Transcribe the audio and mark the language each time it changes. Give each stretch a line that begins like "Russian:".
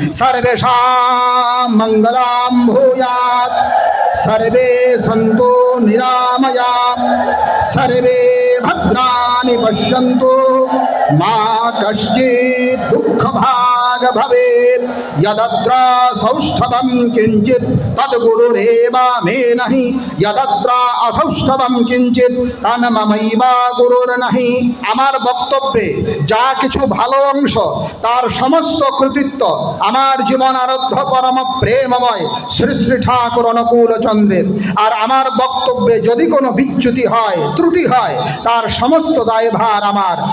Sanskrit: সর্বেষাং মঙ্গলাম ভূয়াৎ, সর্বে সন্তু নিরাময়া, সর্বে ভদ্রাণি পশ্যন্তু, মা কশ্চিৎ দুঃখভাগ ভবেৎ। यदत्र सौष्ठवं किंचित तद्गुरुरेवा मे नहि, यदत्र असौष्ठवं किंचित तन्ममैवा गुरुर्नहि।
Bangla: আমার বক্তব্যে যা কিছু ভালো অংশ তার সমস্ত কৃতিত্ব আমার জীবন আরাধ্য পরম প্রেমময় শ্রী শ্রী ঠাকুর অনুকূল চন্দ্রের। আর আমার বক্তব্যে যদি কোনো বিচ্যুতি হয়, ত্রুটি হয়, তার সমস্ত দায়ভার আমার।